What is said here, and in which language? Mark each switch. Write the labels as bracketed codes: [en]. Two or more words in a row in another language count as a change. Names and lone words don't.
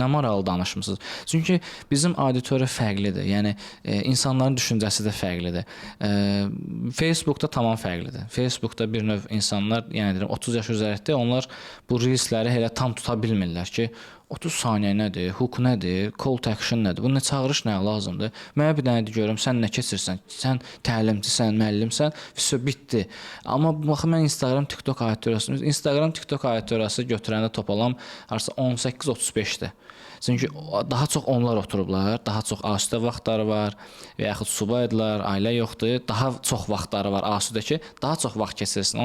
[az] Nə maraqlı danışmısınız. Çünki bizim auditoriya fərqlidir. Yəni insanların düşüncəsi də fərqlidir. Facebookda tamam fərqlidir. Facebookda bir növ insanlar, yəni deyirəm 30 yaş üzərində onlar bu reelsləri elə tam tuta bilmirlər ki, 30 saniyə nədir, hook nədir, [en] call to action [az] nədir, bunun çağırış nəyə lazımdır? Mənə bir dənə görüm, sən nə keçirsən, sən təlimçisən, müəllimsən, vəsə bitdi. Amma baxın mən Instagram, TikTok auditoriyası götürəndə topalam harsa 18-35-dir. Çünki daha çox onlar oturublar, daha çox asudə vaxtları var və yaxud subaydılar, ailə yoxdur, daha çox vaxtları var asudə ki, daha çox vaxt keçirsin.